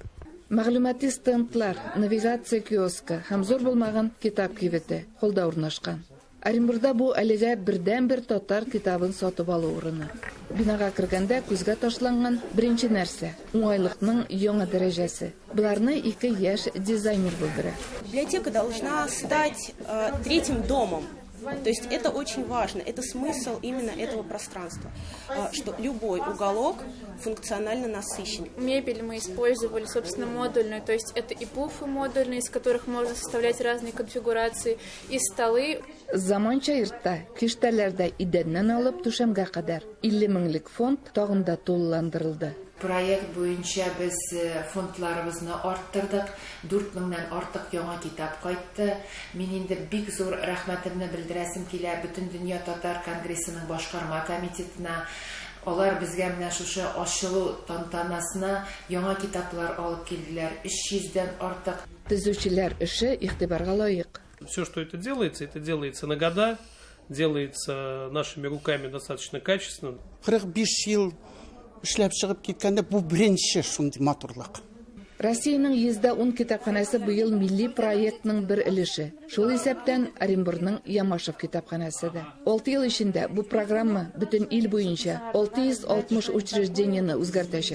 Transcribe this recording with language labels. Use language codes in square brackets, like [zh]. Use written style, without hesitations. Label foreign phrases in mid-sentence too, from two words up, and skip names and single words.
[tt] Мәгълүмати стендлар, навигация киоска һәм зур булмаган китап кибете холда урнашкан. Оренбургда бу әлегә бердән-бер татар китабын сатып алу урыны. Бинага кергәндә күзгә ташланган беренче нәрсә уңайлыкның яңа дәрәҗәсе. Буларны 2 яшь дизайнер булдыра. [ru] Библиотека должна стать третьим домом То есть это очень важно, это смысл именно этого пространства, что любой уголок функционально насыщен. Мебель мы использовали, собственно, модульную, то есть это и пуфы модульные, из которых можно составлять разные конфигурации, и столы. [tt] Заманча йортта киштәләрдә идәннән алып түшәмгә кадәр 50 меңлек фонд тагында тулыландырылды. Проект буенча без фондларыбызны арттырдык. 4 меңнән артык яңа китап кайтты. Мин инде бик зур рәхмәтемне белдерәсем килә бөтен дөнья татар конгрессының башкарма комитетына. Алар безгә менә шушы ачылу тантанасына яңа китаплар алып килделәр. 300дән артык. Төзүчеләр эше игътибарга лаек. [ru] Все, что это делается на года, делается нашими руками достаточно качественно. [tt] 45 ел эшләп чыгып киткәндә бу беренче шундый матурлык. Россиянең 110 китапханәсе быел милли проектның бер өлеше. Шул исәптән Оренбургның Ямашев китапханәсе дә. 6 ел эчендә бу программа бөтен ил буенча 660 учреждениене үзгәртәчәк.